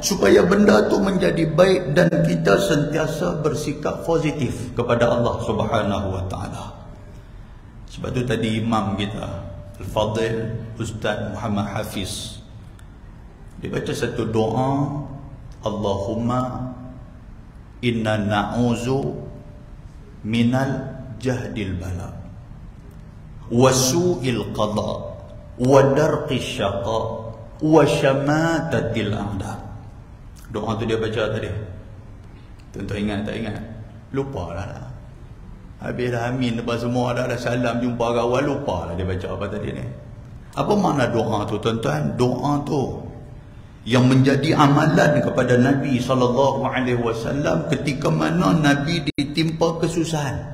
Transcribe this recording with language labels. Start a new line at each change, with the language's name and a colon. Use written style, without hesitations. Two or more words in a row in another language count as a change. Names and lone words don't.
Malay: Supaya benda tu menjadi baik dan kita sentiasa bersikap positif kepada
Arabic: الله سبحانه وتعالى.
Malay: Sebab tu tadi imam kita, Al-Fadil Ustaz Muhammad Hafiz, dia baca satu doa,
Arabic: اللهم إنا نعوذ من جهد البلاء وسوء القضاء ودرك الشقاء وشماتة الأعداء.
Malay: Doa tu dia baca tadi. Tentu ingat tak ingat? Lupa lah. Habis dah amin lepas semua dah salam jumpa kawan, lupa lah dia baca apa tadi ni. Apa makna doa tu tuan-tuan? Doa tu yang menjadi amalan kepada Nabi SAW ketika mana Nabi ditimpa kesusahan.